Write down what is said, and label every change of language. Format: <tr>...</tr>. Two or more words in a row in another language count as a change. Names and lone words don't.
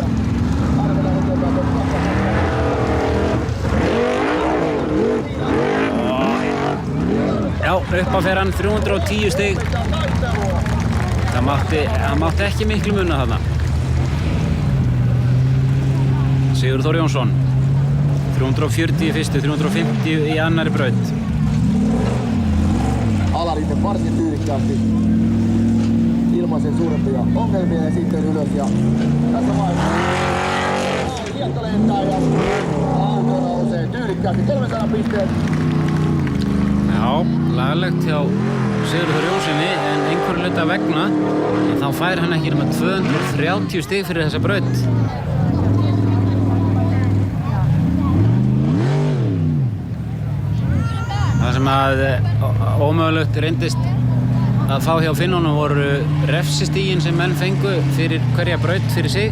<is>Já, upp á fer hann, 310 stig. Það mátti ekki miklu muna þarna. Sigurður Þór Jónsson 340 í fyrstu, 350 í annari braut.</is> <fi>Alarinne varsin tyylikkäästi ilman sen suurempia ongelmia ja sitten ylös ja tässä vaiheessa hiekka lentää ja auto nousee tyylikkäästi 300 pisteet.</fi> <is>Já, laglegt hjá Sigurður Þór Jónssoni en einhverju hluta vegna þá fær hann ekki nema 230 stig fyrir þessa braut. Það sem að ómögulegt reyndist að fá hjá Finnunum voru refsistigin sem menn fengu fyrir hverja braut fyrir sig.</is>